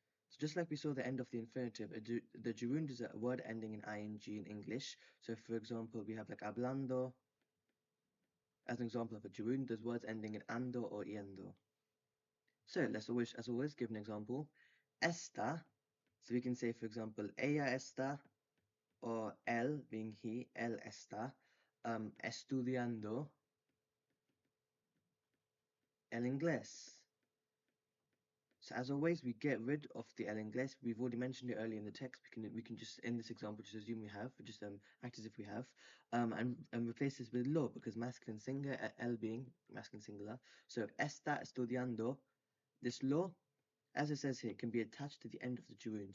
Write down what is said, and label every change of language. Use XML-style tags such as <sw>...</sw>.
<en>So just like we saw the end of the infinitive, the gerund is a word ending in ing in English. So for example, we have like hablando as an example of a gerund. There's words ending in ando or yendo. So let's always, as always, give an example.</en> <es>Esta.</es> <en>So we can say, for example,</en> <es>ella está,</es> <en>or</en> <es>él</es> <en>being he,</en> <es>él está, estudiando el inglés.</es> <en>So as always, we get rid of the</en> <es>el inglés.</es> <en>We've already mentioned it earlier in the text. We can just in this example just assume we have, just act as if we have, and replace this with lo because masculine singular, el being masculine singular. So</en> <es>está estudiando.</es> <en>This lo, as it says here, can be attached to the end of the gerund.</en>